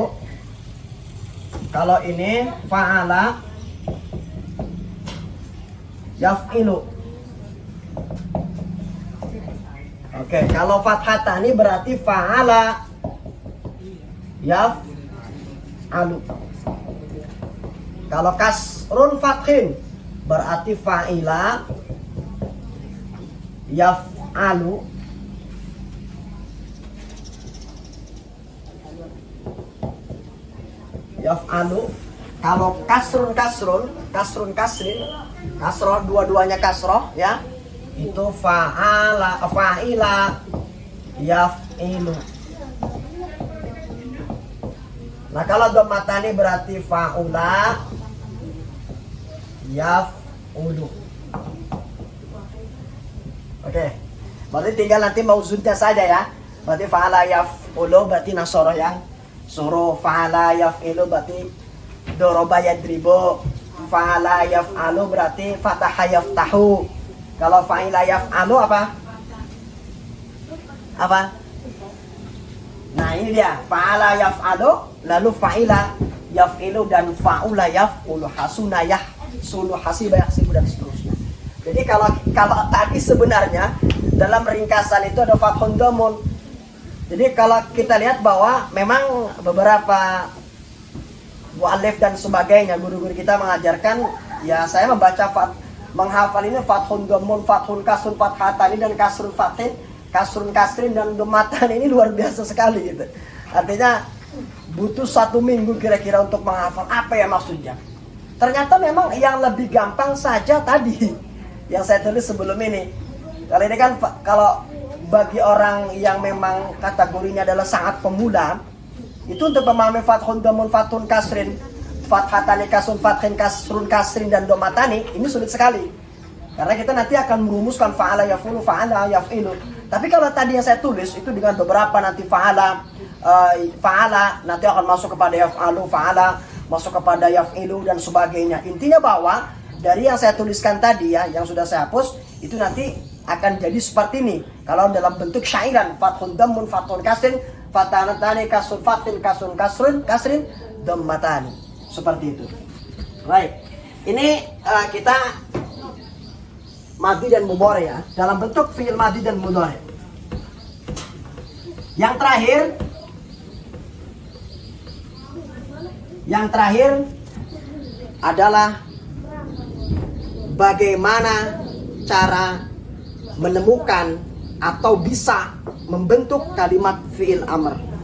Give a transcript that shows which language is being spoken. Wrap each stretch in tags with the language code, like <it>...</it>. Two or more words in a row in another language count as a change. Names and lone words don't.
<id>Kalau ini</id> <ar>فَعَلَ يَفْعِلُ.</ar> <id>Oke, kalau fathatani berarti</id> <ar>فَعَلَ يَفْعَلُ.</ar> <id>Kalau</id> <ar>كَسْرٌ فَتْحٍ</ar> <id>berarti</id> <ar>فَعِلَ يَفْعَلُ.</ar> <id>Yaf'alu. Kalau</id> <ar>كَسْرٌ كَسْرٍ,</ar> <id>kasroh dua-duanya kasroh ya, itu</id> <ar>فَعِلَ يَفْعِلُ.</ar> <id>Nah kalau dhammatani berarti</id> <ar>فَعُلَ يَفْعُلُ.</ar> <id>Oke, berarti tinggal nanti mauzunnya saja ya. Berarti</id> <ar>فَعَلَ يَفْعُلُ</ar> <id>berarti nasoroh yang suruh,</id> <ar>فَعَلَ يَفْعِلُ</ar> <id>berarti</id> <ar>ضَرَبَ يَضْرِبُ, فَعَلَ يَفْعَلُ</ar> <id>berarti</id> <ar>فَتَحَ يَفْتَحُ.</ar> <id>Kalau</id> <ar>فَعِلَ يَفْعَلُ</ar> <id>apa? Nah ini dia,</id> <ar>فَعَلَ يَفْعَلُ, lalu فَعِلَ يَفْعِلُ, dan فَعُلَ يَفْعُلُ، حَسُنَ يَحْسُلُ، حَسِبَ يَحْسِبُ,</ar> <id>dan seterusnya. Jadi kalau tadi sebenarnya dalam ringkasan itu ada</id> <ar>فَتْحٌ ضَمٌّ.</ar> <id>Jadi kalau kita lihat bahwa memang beberapa mu'allif dan sebagainya, guru-guru kita mengajarkan, ya saya membaca menghafal ini</id> <ar>فَتْحٌ ضَمٌّ، فَتْحٌ كَسْرٌ، فَتْحَتَانِ,</ar> <id>dan</id> <ar>كَسْرٌ فَتْحٍ، كَسْرٌ كَسْرٍ,</ar> <id>dan dhammatan ini luar biasa sekali gitu. Artinya butuh 1 minggu kira-kira untuk menghafal apa ya maksudnya. Ternyata memang yang lebih gampang saja tadi yang saya tulis sebelum ini. Kali ini kan kalau bagi orang yang memang kategorinya adalah sangat pemula, itu untuk memahami</id> <ar>فَتْحٌ ضَمٌّ، فَتْحٌ كَسْرٍ، فَتْحَتَانِ، كَسْرٌ فَتْحٍ، كَسْرٌ كَسْرٍ,</ar> <id>dan dhamatani ini sulit sekali. Karena kita nanti akan merumuskan</id> <ar>فَعَلَ يَفْعُلُ، فَعَلَ يَفْعِلُ.</ar> <id>Tapi kalau tadi yang saya tulis itu dengan beberapa nanti fa'ala nanti akan masuk kepada yaf'alu, fa'ala masuk kepada yaf'ilu, dan sebagainya. Intinya bahwa dari yang saya tuliskan tadi ya, yang sudah saya hapus, itu nanti akan jadi seperti ini. Kalau dalam bentuk syairan,</id> <ar>فَتْحٌ ضَمٌّ، فَتْحٌ كَسْرٍ، فَتْحَتَانِ، كَسْرٌ فَتْحٍ، كَسْرٌ كَسْرٍ، ضَمَّتَانِ.</ar> <id>Seperti itu. Baik. Ini kita madhi dan mudhari ya, dalam bentuk</id> <ar>فِعْلٌ مَاضٍ</ar> <id>dan mudhari. Yang terakhir adalah bagaimana cara menemukan atau bisa membentuk kalimat</id> <ar>فِعْلُ أَمْرٍ.</ar>